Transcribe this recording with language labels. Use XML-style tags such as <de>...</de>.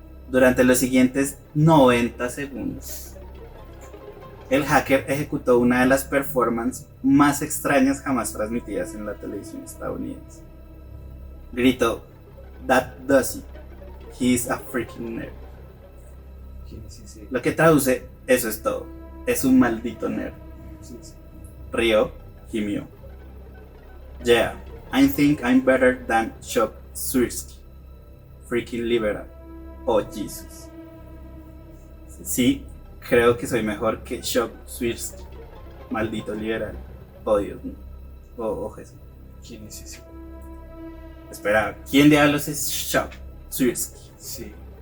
<es>Durante los siguientes 90 segundos, el hacker ejecutó una de las performances más extrañas jamás transmitidas en la televisión estadounidense.</es> <en>Gritó: "That does it. He's a freaking nerd".</en> <es>¿Quién es ese? Lo que traduce: eso es todo. Es un maldito nerd. Sí, sí. Rió, gimió.</es> <en>"Yeah, I think I'm better than Chuck Swirsky. Freaking liberal. Oh Jesus".</en> <es>Sí, creo que soy mejor que Chuck Swirsky. Maldito liberal. Oh Dios mío. Oh Jesús. ¿Quién es ese? Espera, ¿quién diablos es Chuck Swirsky? Sí.</es>